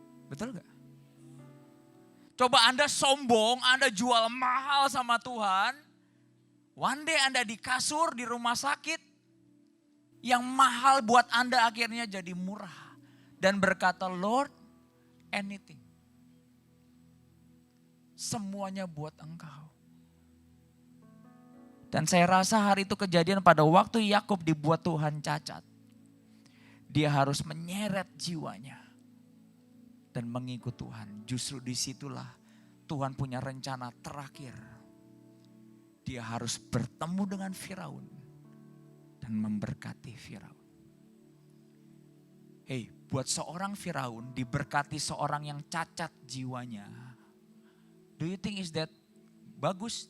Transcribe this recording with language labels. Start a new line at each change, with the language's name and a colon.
Indonesian: Betul gak? Coba Anda sombong, Anda jual mahal sama Tuhan.
English: One day
Indonesian: Anda di kasur, di rumah sakit. Yang mahal buat Anda akhirnya jadi murah. Dan berkata,
English: Lord, anything.
Indonesian: Semuanya buat engkau. Dan saya rasa hari itu kejadian pada waktu Yakub dibuat Tuhan cacat. Dia harus menyeret jiwanya. Dan mengikut Tuhan. Justru disitulah Tuhan punya rencana terakhir. Dia harus bertemu dengan Firaun. Dan memberkati Firaun. Hei, buat seorang Firaun diberkati seorang yang cacat jiwanya.
English: Do you think is that
Indonesian: bagus?